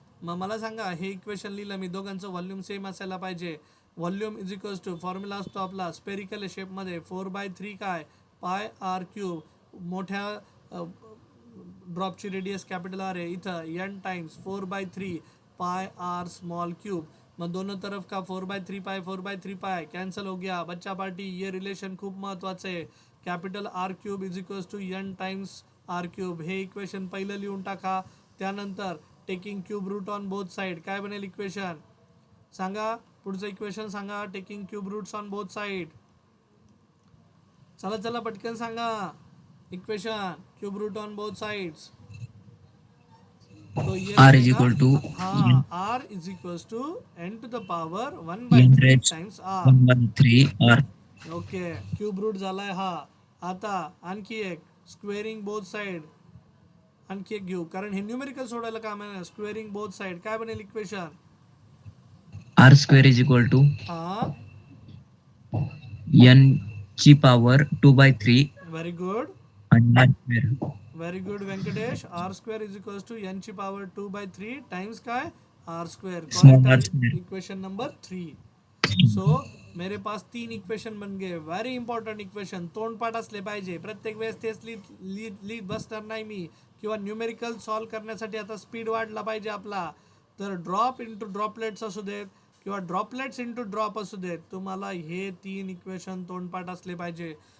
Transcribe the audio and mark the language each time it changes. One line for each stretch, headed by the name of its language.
Marathi: मग मला सांगा, हे इक्वेशन लिहिलं मी, दोघांचं व्हॉल्यूम सेम असायला पाहिजे.
English: volume is equals to,
Marathi: formula असतो आपला स्पेरिकल शेपमध्ये 4/3 काय, पाय आर क्यूब. मोठ्या ड्रॉपची रेडियस कॅपिटल आर आहे, इथं
English: n times 4/3 pi R small cube.
Hindi: मग दोनों तरफ का 4/3 पाय कैंसिल हो गया.
Marathi: बच्चा पार्टी, ये रिलेशन खूप महत्त्वाचं आहे.
English: Capital R cube is equals to n times R cube.
Marathi: हे इक्वेशन पहिलं लिहून टाका. त्यानंतर
English: taking cube root on both side,
Marathi: काय बनेल इक्वेशन सांगा, पुढचं इक्वेशन सांगा.
English: taking cube roots on both side,
Marathi: चला पटकन सांगा equation.
English: cube root on both sides,
Hindi: तो ये
English: R is equal to हाँ, R is equals to n to the power 1/3 times R. 1/3 R.
Marathi: Okay, cube route झालाय हा. आता आणखी एक,
English: squaring both side,
Marathi: आणखी एक घेऊ, कारण हे न्यूमेरिकल सोडायला काम आहे.
English: squaring both side,
Marathi: काय बनेल equation,
English: R square is equal to हा,
Marathi: n ची power 2/3
English: Very good, and R square. Very good Venkatesh. R square is equals to n ची power 2/3 times काय, R square. Small r square. Equation number 3.
Hindi: सो मेरे पास 3 equation बन गए.
Marathi: Very important equation, तोंडपाठ असले पाहिजे. प्रत्येक वेळेस तेच लिहित बसणार नाही मी, किंवा न्यूमेरिकल सॉल्व करण्यासाठी आता स्पीड वाढला पाहिजे आपला. तर ड्रॉप इंटू ड्रॉपलेट्स असू देत, किंवा ड्रॉपलेट्स इंटू ड्रॉप असू देत, तुम्हाला हे 3 इक्वेशन तोंडपाठ असले पाहिजे.